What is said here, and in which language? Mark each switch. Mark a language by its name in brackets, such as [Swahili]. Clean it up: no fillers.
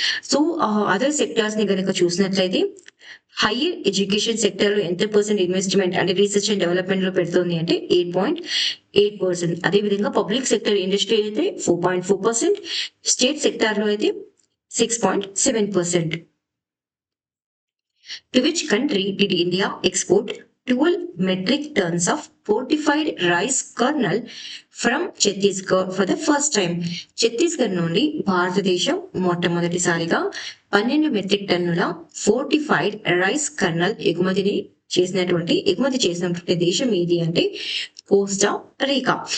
[Telugu] So other sectors ని కనుక చూసినట్లయితే హైయర్ ఎడ్యుకేషన్ సెక్టర్ లో ఎంత పర్సెంట్ ఇన్వెస్ట్మెంట్ అంటే రీసెర్చ్ అండ్ డెవలప్మెంట్ లో పెడుతుంది అంటే 8.8%. అదే విధంగా పబ్లిక్ సెక్టర్ ఇండస్ట్రీ అయితే 4.4%, స్టేట్ సెక్టార్ లో అయితే 6.7%. [English] To which country did India export 12 metric tons of fortified rice kernel from Chhattisgarh for the first time? [Telugu] Chhattisgarh నుండి భారతదేశం మొట్టమొదటిసారిగా 12 మెట్రిక్ టన్నుల ఫోర్టిఫైడ్ రైస్ కర్నల్ ఎగుమతి చేసినటువంటి దేశం ఏది అంటే కోస్టా రీకా.